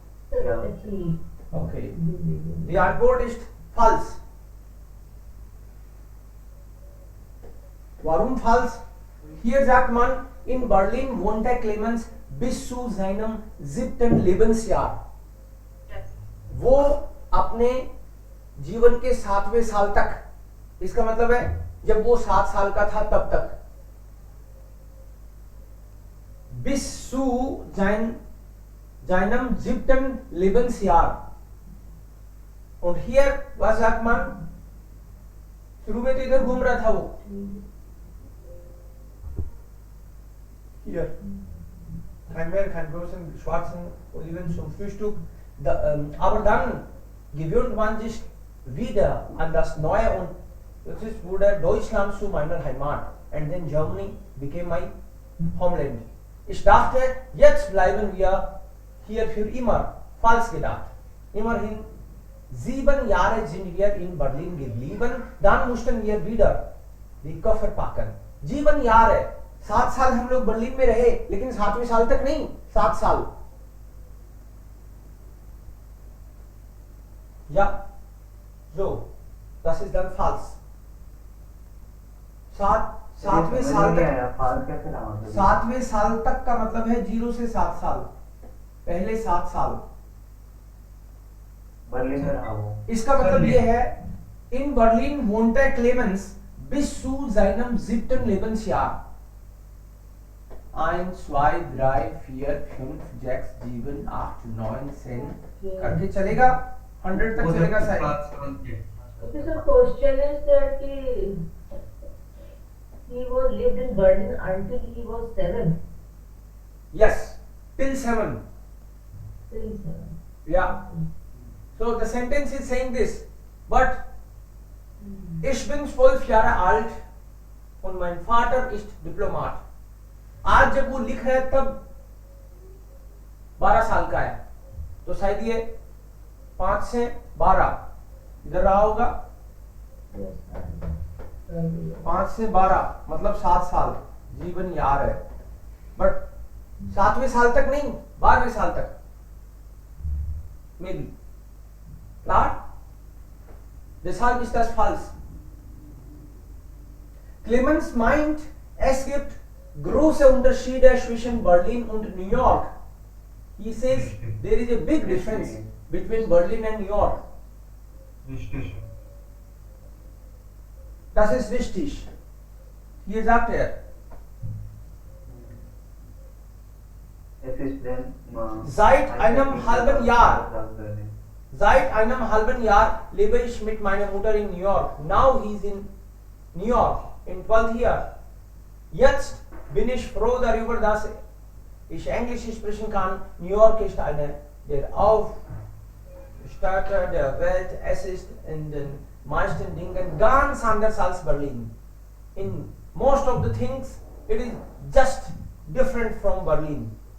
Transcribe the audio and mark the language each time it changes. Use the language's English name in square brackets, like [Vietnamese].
[German] Ja. Okay. Die Antwort ist falsch. Warum falsch? Hier sagt man, in Berlin wohnte Clemens bis zu seinem 7. Lebensjahr. [Hindi] वो अपने जीवन के 7वें साल तक, इसका मतलब है जब वो 7 साल का था तब तक. [German] Bis zu seinem 7. Lebensjahr. Und hier, was sagt man? [Hindi] शुरू में तो इधर घूम रहा था वो. [German] Hier. Kein großen schwarzen Oliven zum Frühstück. Aber dann gewöhnt man sich wieder an das Neue und jetzt wurde Deutschland zu meiner Heimat. [English] And then Germany became my homeland. [German] Ich dachte, jetzt bleiben wir hier für immer. Falsch gedacht. Immerhin 7 Jahre sind wir in Berlin geblieben, dann mussten wir wieder die Koffer packen. 7 Jahre, [Hindi] 7 साल हम लोग Berlin में रहे, लेकिन 7वें साल तक नहीं, 7 साल. [German] Ja, so, das ist dann falsch. [Hindi] 7वें साल तक, फाल्स कैसे नाम है? 7वें साल तक का मतलब है 0 से 7 साल, पहले 7 साल. बर्लिन में रहा वो. इसका मतलब ये है, [German] in Berlin wohnte Clemens bis zu seinem 7. Lebensjahr. [Hindi] 1, 2, 3, 4, 5, 6, 7, 8, 9, 10 करके चलेगा 100 तक चलेगा शायद. 7 साल के. [English] Okay, so question is that he was lived in Berlin until he was 7. Yes, till 7. Till 7. Yeah. So the sentence is saying this, but [German] ich bin 12 Jahre alt und mein Vater ist Diplomat. [Hindi] आज जब वो लिख रहे हैं तब 12 साल का है, तो शायद ये 5 से 12 इधर रहा होगा. 5 से 12 मतलब 7 साल जीवन यार है, बट 7वें साल तक नहीं, 12वें साल तक maybe. [German] Klar? Deshalb ist das falsch. Clemens meint, es gibt große Unterschiede zwischen Berlin und New York. [English] He says there is a big difference between Berlin and New York. [German] Richtig. Das ist wichtig. Hier sagt er, Es ist denn, Seit einem halben Jahr lebe ich mit meiner Mutter in New York. [English] Now he is in New York in 12th year. [German] Jetzt bin ich froh darüber, dass ich Englisch sprechen kann. New York ist eine der Aufstärker der Welt. Es ist in den meisten Dingen ganz anders als Berlin. [English] In most of the things, it is just different from Berlin.